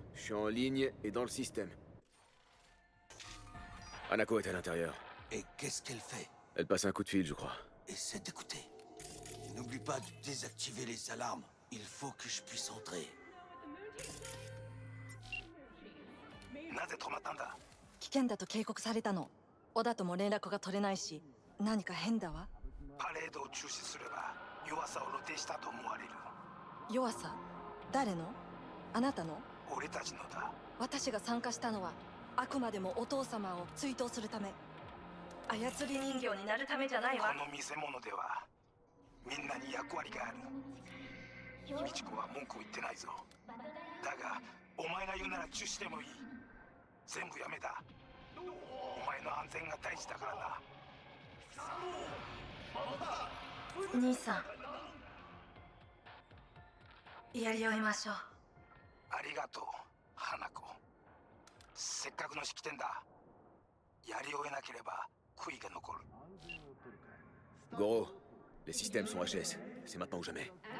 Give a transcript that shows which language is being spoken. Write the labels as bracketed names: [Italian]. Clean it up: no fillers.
[French] Je suis en ligne et dans le système. Hanako est à l'intérieur. Et qu'est-ce qu'elle fait? Elle passe un coup de fil, je crois. Essaie d'écouter. N'oublie pas de désactiver les alarmes. Il faut que je puisse entrer. [Japanese] なぜ止まったんだ？危険だと警告されたの。小田とも連絡が取れないし、何か変だわ。パレードを中止すれば弱さを露呈したと思われる。弱さ？誰の？あなたの？俺たちのだ。私が参加したのはあくまでもお父様を追悼するため。操り人形になるためじゃないわ。この見せ物ではみんなに役割がある。美智子は文句を言ってないぞ。だがお前が言うなら中止でもいい。全部やめだ。お前の安全が大事だからな。兄さん、やり終えましょう。ありがとう、花子。せっかくの式典だ。やり終えなければ悔いが残る。 [French] Goro, les systèmes sont HS. C'est maintenant ou jamais.